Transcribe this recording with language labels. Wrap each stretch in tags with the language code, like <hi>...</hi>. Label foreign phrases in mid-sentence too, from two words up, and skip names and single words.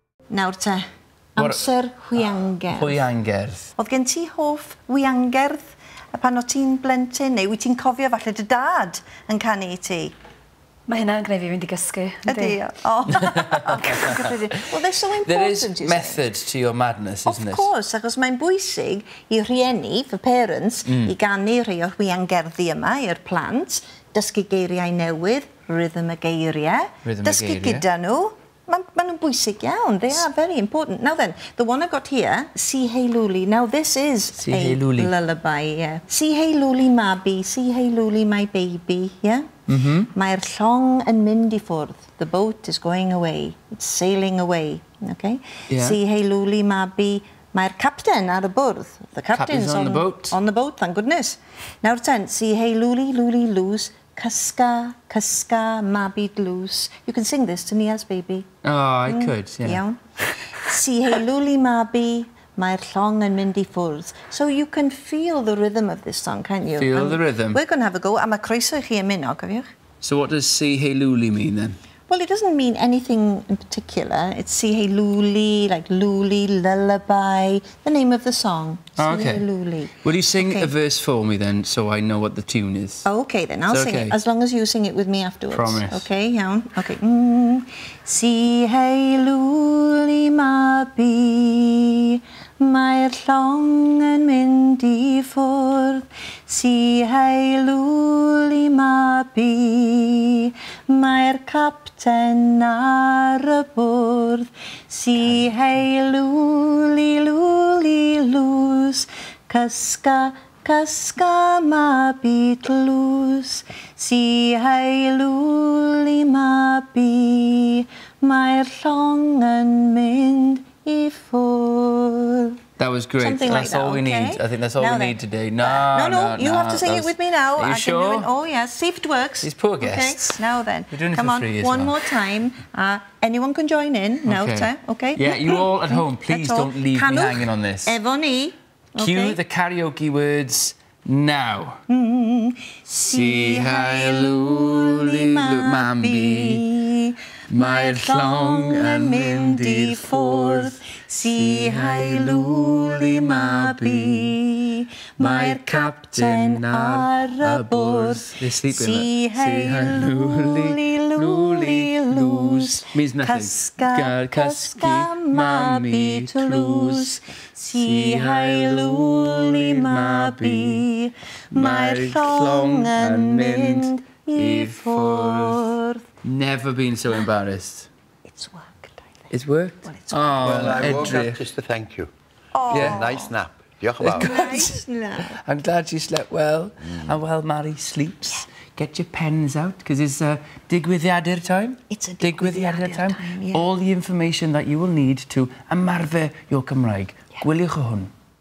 <cy>Nawr te, amser Hwiangerdd. Hwiangerdd. Oedd gen ti hoff Hwiangerdd pan o ti'n blentyn, neu wyt ti'n cofio falle dy dad yn canu i ti? Mae hynna'n gwneud fi fynd i gysgu. Ydy, o.</cy> <en>Well, they're so important, There is method to your madness, isn't it? Of course,</en> <cy>achos mae'n bwysig i rhieni,</cy> <en>for parents,</en> <cy>i ganu rhai o Hwiangerddi yma i'r plant, dysgu geiriau newydd, rhythm y geiriau, dysgu gyda nhw. Maen nhw'n bwysig iawn.</cy> <en>They are very important. Now then, the one I got here, Hei Lwli. Now this is a lullaby, yeah.</en> <cy>Hei Lwli, mabi, Hei Lwli,</cy> <en>my baby, yeah?</en> <cy>Mae'r llong yn mynd I ffwrdd.</cy> <en>The boat is going away. It's sailing away, okay? Yeah.</en> <cy>Hei Lwli, mabi, mae'r capten ar y bwrdd.</cy> <en>The captain's on the boat. On the boat, thank goodness.</en> <cy>Nawr ten, Hei Lwli, Lwli, lws. Cysga, Cysga, mabi, tlws.</cy> <en>You can sing this to me as baby. Oh, I could, yeah.</en> <cy>Iawn. Hei Lwli, mabi, mae'r llong yn mynd I ffwrdd.</cy> <en>So you can feel the rhythm of this song, can't you? Feel the rhythm. We're going to have a go.</en> <cy>A mae croeso I chi ymuno, cofiwch?</cy> <en>So what does Hei Lwli mean then? Well, it doesn't mean anything in particular. It's Hei Lwli, like Lwli, lullaby, the name of the song. Oh, okay. Hei Lwli. Will you sing a verse for me then, so I know what the tune is? Oh, okay, then I'll sing it, as long as you sing it with me afterwards. Promise. Okay, iawn. Okay. Hei Lwli, mabi, mae'r llong yn mynd I ffwrdd. Hei Lwli, mabi, mae'r capten ar y bwrdd. Hei Lwli, Lwli, lws. Cysga, Cysga, mabi, tlws. Hei Lwli, mabi, mae'r llong yn mynd I ffwrdd. That was great. Something that's like all we okay? need. I think that's all now we then. need today. No, you have to sing it with me now. Are you sure? Oh, yes. See if it works. These poor guests. Okay, now then. We're doing it Come for on, free as one well. more time. Anyone can join in. Now, okay? Yeah, you all at home, please don't leave me hanging on this.</en> <cy>Efo ni.</cy> <en>Cue the karaoke words now.</en> <cy>Hei Lwli, mabi, mae'r llong yn mynd I ffwrdd. Hei Lwli, mabi, mae'r capten ar y bwrdd. Hei Lwli, Lwli, lws.</cy> <en>Means nothing.</en> <cy>Cysga, Cysga, mabi, tlws. Hei Lwli, mabi, mae'r llong yn mynd I ffwrdd.</cy> <en>Never been so embarrassed. It's worked, I think. It's worked? Well, it's Oh, well, I woke</en> <cy>Edrych.</cy> <en>up just to thank you. Oh. Yeah, nice nap.</en> <cy>Diolch yn fawr.</cy> <en>Nice nap. I'm glad you slept well. And while Mari sleeps, get your pens out, because it's digwyddiadau'r time. It's a digwyddiadau'r time. yeah. All the information that you will need to ymarfer your Cymraeg.</en> <cy>Gwyliwch o hwn.</cy>